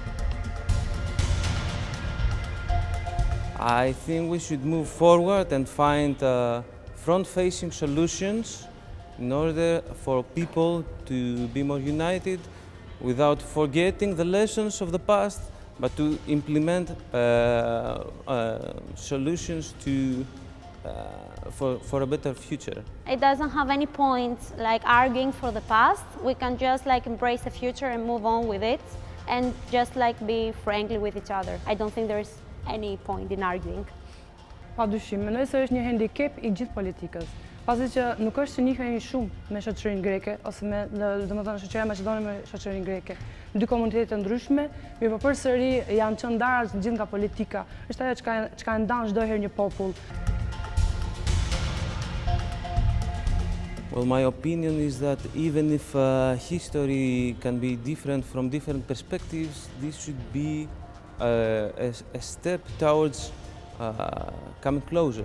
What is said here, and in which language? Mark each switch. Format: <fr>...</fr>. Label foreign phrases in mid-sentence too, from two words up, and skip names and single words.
<en>I think we should move forward and find front-facing solutions in order for people to be more united without forgetting the lessons of the past, but to implement solutions for a better future. It doesn't have any point like arguing for the past. We can just like embrace the future and move on with it and just like be friendly with each other. I don't think there's any point in arguing.</en> <sq>Padyshim, mendoj se është një handicap i gjithë politikës. Pasi që nuk është që njihemi shumë me shoqërinë greke ose me, domethënë shoqëria maqedone me shoqërinë greke. Dy komunitete të ndryshme, mirë po përsëri janë qenë ndarë gjithë nga politika. Është ajo çka e ndan çdo herë një popull.</sq> <en>Well, my opinion is that even if history can be different from different perspectives, this should be a step towards coming closer.</en>